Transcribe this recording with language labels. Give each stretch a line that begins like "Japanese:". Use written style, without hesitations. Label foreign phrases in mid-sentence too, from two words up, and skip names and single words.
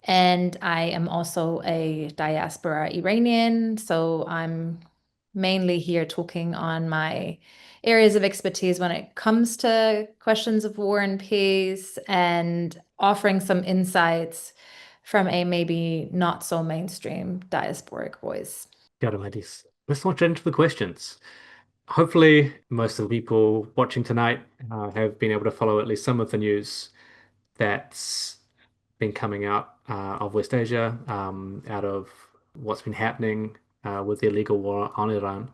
English: And I am also a diaspora Iranian, so I'm mainly here talking on my areas of expertise when it comes to questions of war and peace, and offering some insights from a maybe not so mainstream diasporic voice.
Māori: Kia ora, Mahdis.
English: Let's launch into the questions. Hopefully, most of the people watching tonight have been able to follow at least some of the news that's been coming out of West Asia, out of what's been happening with the illegal war on Iran.